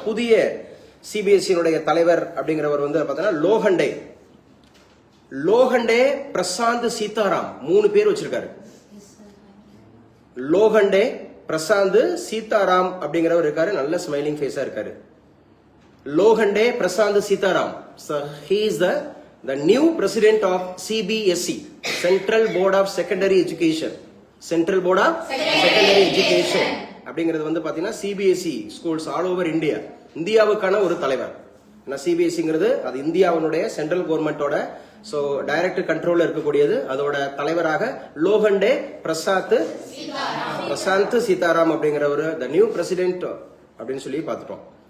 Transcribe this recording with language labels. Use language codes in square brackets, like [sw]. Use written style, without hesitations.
[ta] புதிய சிபிஎஸ்இனுடைய தலைவர் அப்படிங்கிறவர் வந்து பாத்தீங்கன்னா லோகண்டே பிரசாந்த் சீதாராம் 3 பேர் வச்சிருக்காரு. லோகண்டே பிரசாந்த் சீதாராம் அப்படிங்கிறவர் இருக்காரு. நல்ல ஸ்மைலிங் ஃபேஸா இருக்காரு. Lokhande Prashanth Sitaram. [en] So he is the new president of CBSE, Central Board of Secondary Education. [ta] Central Board of Secondary Education அப்படிங்கிறது வந்து பாத்தீங்கன்னா CBSE [en] schools all over India, [ta] இந்தியாவுக்கான ஒரு தலைவர். சிபிஎஸ்இங்கிறது அது இந்தியாவுடைய சென்ட்ரல் கவர்மெண்டோட சோ டைரக்ட் கண்ட்ரோல்ல இருக்கக்கூடியது. அதோட தலைவராக லோகண்டே பிரசாந்த் சீதாராம் அப்படிங்கிறவர் [en] the new president [ta] அப்படின்னு சொல்லி பார்த்துட்டோம்.